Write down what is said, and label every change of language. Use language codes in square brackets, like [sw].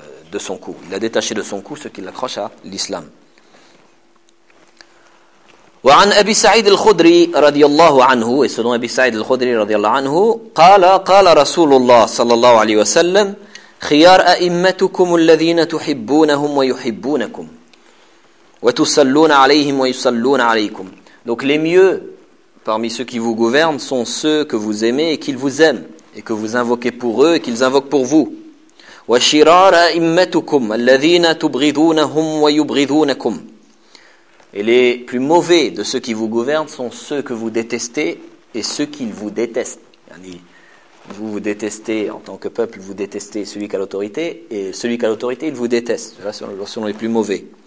[fr] De son cou. Il a détaché de son cou ce qui l'accroche à l'islam. [ar] وعن أبي سعيد الخدري رضي الله عنه وسلم أبي سعيد الخدري رضي الله عنه قال قال رسول الله صلى الله عليه وسلم خيار أئمتكم الذين تحبونهم ويحبونكم وتصلون عليهم ويصلون عليكم. [fr] Donc les mieux parmi ceux qui vous gouvernent sont ceux que vous aimez et qu'ils vous aiment et que vous invoquez pour eux et qu'ils invoquent pour vous. [ar] وشرار أئمتكم الذين تبغضونهم ويبغضونكم. [fr] Et les plus mauvais de ceux qui vous gouvernent sont ceux que vous détestez et ceux qu'ils vous détestent. Vous vous détestez en tant que peuple, vous détestez celui qui a l'autorité et celui qui a l'autorité, il vous déteste. Là, ce sont les plus mauvais.